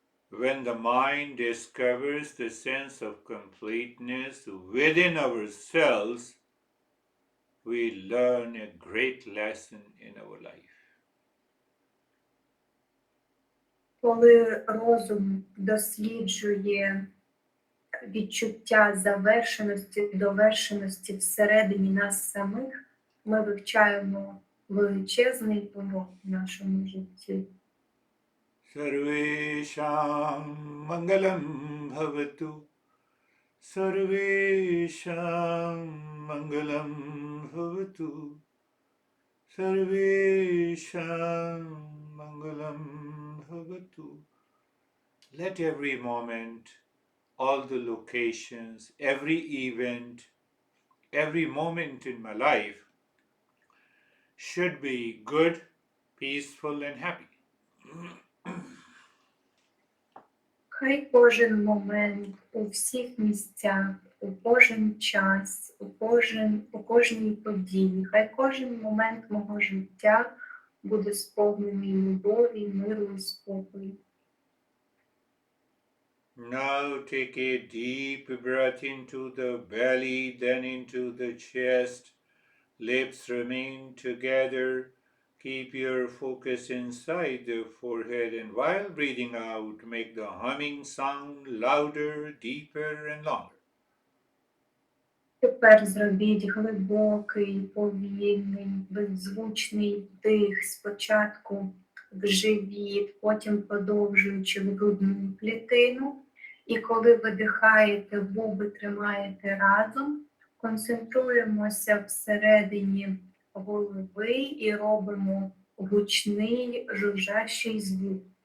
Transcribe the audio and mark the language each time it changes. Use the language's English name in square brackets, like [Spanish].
[English] When the mind discovers the sense of completeness within ourselves, we learn a great lesson in our life. [Ukrainian] Коли розум досліджує відчуття завершеності, довершеності всередині нас самих, ми вивчаємо величезний урок в нашому житті. [Sanskrit] Sarvesham Mangalam Bhavatu. Sarvesham Mangalam Bhavatu. Sarvesham Mangalam Bhavatu. [English] Let every moment, all the locations, every event, every moment in my life should be good, peaceful, and happy. [Ukrainian] Хай кожен момент у всіх місцях, у кожен час, у кожній події, хай кожен момент мого життя буде сповнений любові, миру і спокою. [English] Now take a deep breath into the belly, then into the chest. Lips remain together. Keep your focus inside the forehead, and while breathing out, make the humming sound louder, deeper, and longer. [Ukrainian] Тепер зробіть глибокий, повільний, беззвучний вдих спочатку в живіт, потім подовжуючи в грудну клітину. І коли видихаєте, губи тримаєте разом, концентруємося всередині голови і робимо гучний, жужжащий звук.